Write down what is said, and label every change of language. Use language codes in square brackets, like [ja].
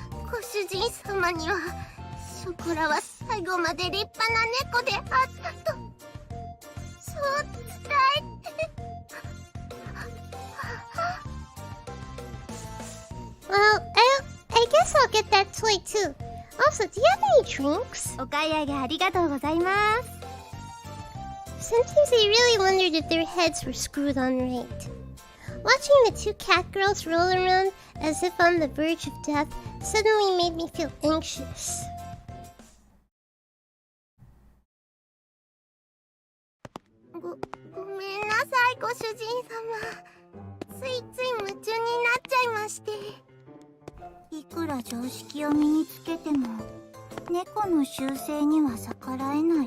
[ja] ご主人様にはショコラは最後まで立派な猫であったとそう伝えて。 [en] Well, I guess I'll get that toy too. Also, do you have any drinks? [ja] お買い上げありがとうございます。 [en] Sometimes I really wondered if their heads were screwed on right. Watching the two catgirls roll around as if on the verge of death suddenly made me feel anxious. [ja] ごめんなさい、ご主人様。ついつい夢中になっちゃいまして。いくら常識を身につけても猫の習性には逆らえない。